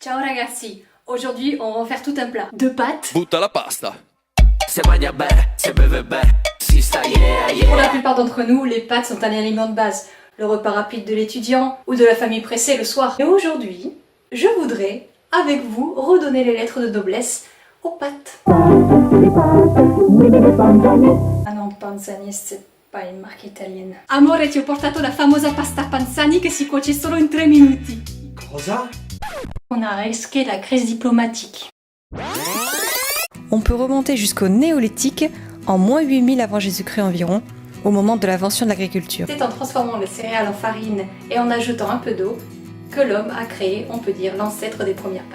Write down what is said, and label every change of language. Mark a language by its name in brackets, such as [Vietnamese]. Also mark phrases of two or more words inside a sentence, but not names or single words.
[Italian] Ciao ragazzi, [French] aujourd'hui on va faire tout un plat de pâtes. [Italian] Butta la pasta. [French] Pour la plupart d'entre nous, les pâtes sont un aliment de base, le repas rapide de l'étudiant ou de la famille pressée le soir. Et aujourd'hui, je voudrais, avec vous, redonner les lettres de noblesse aux pâtes. Ah non, Panzani, c'est pas une marque italienne. [Italian] Amore, ti ho portato la famosa pasta Panzani che si cuoce solo in 3 minuti. Cosa? [French] On a risqué la crise diplomatique. On peut remonter jusqu'au néolithique, en moins 8000 avant Jésus-Christ environ, au moment de l'invention de l'agriculture. C'est en transformant les céréales en farine et en ajoutant un peu d'eau que l'homme a créé, on peut dire, l'ancêtre des premières pâtes.